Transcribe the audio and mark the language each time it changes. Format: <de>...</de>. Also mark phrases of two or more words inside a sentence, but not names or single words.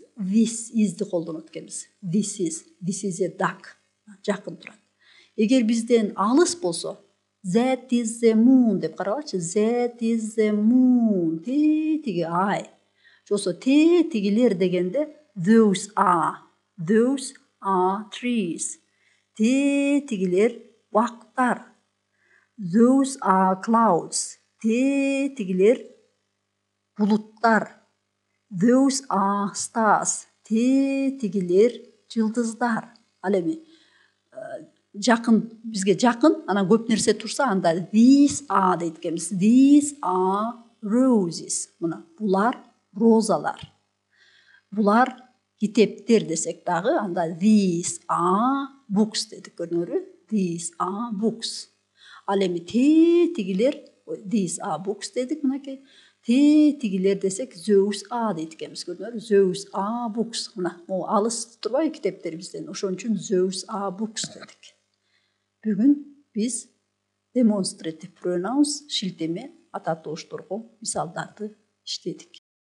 <en>This is'ди</en> <ky>колдонот экенбиз.</ky> <en>This is a duck.</en> <ky>Жакын турат. Эгер бизден алыс болсо,</ky> <en>that is the moon</en> <ky>деп карабачы.</ky> <en>That is the moon.</en> <ky>Тиги ай. Жосо тигилер дегенде</ky> <en>those are trees.</en> <ky>Тигилер бактар.</ky> <en>Those are clouds.</en> <ky>Тигилер булуттар.</ky> <en>Those are stars.</en> <ky>Тигилер жылдыздар. Ал эми бизге жакын, анан көп нерсе турса, анда</ky> <en>these are</en> <ky>дейт экенбиз.</ky> <en>These are roses.</en> <ky>Мына булар розалар. Булар китептер десек дагы, анда</ky> <en>these are books</en> <ky>дедик, көрдүңөрбү?</ky> <en>These are books.</en> <ky>Ал эми тигилер,</ky> <en>these are books</en> <ky>дедик мынакей. Тигилер десек</ky> <en>those are</en> <ky>дейт экенбиз, көрдүңөрбү?</ky> <en>Those are books.</en> <ky>Мына, алыс турбайбы китептер бизден. Ошон үчүн</ky> <en>those are books</en> <ky>дедик. Бүгүн биз</ky> <en>demonstrative pronouns</en> <ky>шилтеме ата тоошторго мисалдарды иштедик.</ky>